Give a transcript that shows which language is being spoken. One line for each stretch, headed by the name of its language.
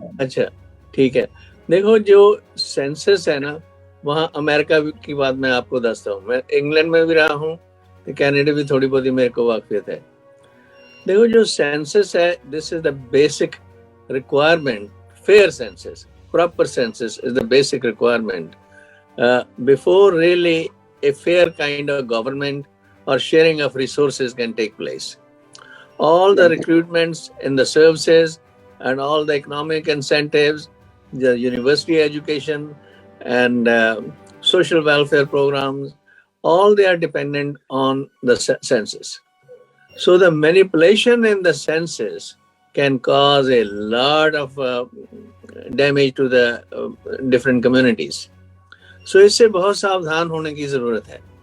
Hindi: अच्छा, ठीक है। देखो, जो सेंसस है ना, वहाँ अमेरिका की बात मैं आपको दसता हूँ। मैं इंग्लैंड में भी रहा हूँ, तो कनाडा भी थोड़ी बहुत मेरे को वाकफियत है। देखो, जो सेंसस है,
English: This is the basic requirement. Fair census, proper census is the basic requirement before really a fair kind of government or sharing of resources can take place. All the recruitments in the services and all the economic incentives, the university education and social welfare programs, all they are dependent on the census. So the manipulation in the census can cause a lot of damage to the different communities.
Hindi: So इससे बहुत सावधान होने की जरूरत है।